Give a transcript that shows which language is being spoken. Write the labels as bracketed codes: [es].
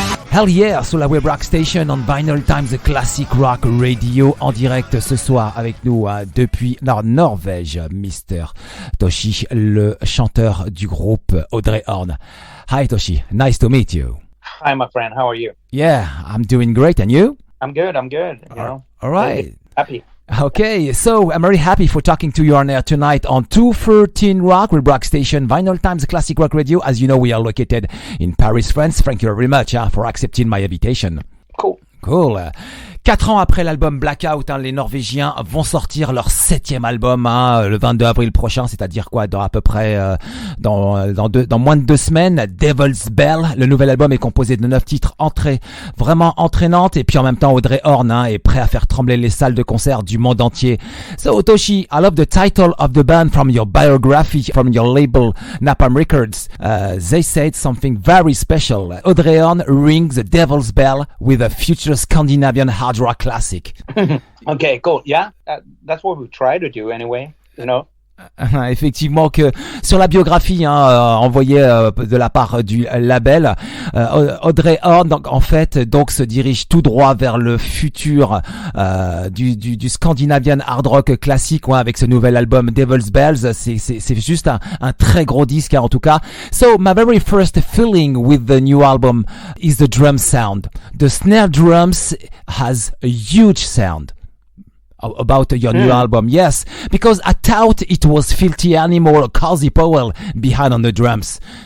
[en] Hell yeah [fr] sur la Web Rock Station on Vinyl Times Classic Rock Radio en direct ce soir avec nous depuis Norvège, Mr. Toschie, le chanteur du groupe Audrey Horne. [en] Hi Toschie, nice to meet you. Hi my friend, how are you? Yeah, I'm doing great, and you? I'm good. All right. Happy. Okay, so I'm very happy for talking to you on air tonight on 213 Rock with Rock Station, Vinyl Times Classic Rock Radio. As you know, we are located in Paris, France. Thank you very much for accepting my invitation. Cool. [fr] 4 ans après l'album Blackout, les Norvégiens vont sortir leur 7e album le 22 avril prochain, c'est-à-dire quoi, dans à peu près dans moins de 2 semaines. Devil's Bell, le nouvel album est composé de 9 titres vraiment entraînantes, et puis en même temps Audrey Horne est prêt à faire trembler les salles de concert du monde entier. [en] So Toschie, I love the title of the band from your biography, from your label Napalm Records. They said something very special. Audrey Horne rings the Devil's Bell with a future Scandinavian hard rock classic. Okay, cool. Yeah, that's what we try to do anyway, you know. [fr] Effectivement, que sur la biographie envoyée de la part du label, Audrey Horne en fait donc se dirige tout droit vers le futur du Scandinavian hard rock classique avec ce nouvel album Devil's Bells. C'est juste un très gros disque en tout cas. [en] So my very first feeling with the new album is the drum sound. The snare drums has a huge sound. About your new album, yes, because I thought it was Filthy Animal or Cozy Powell behind on the drums.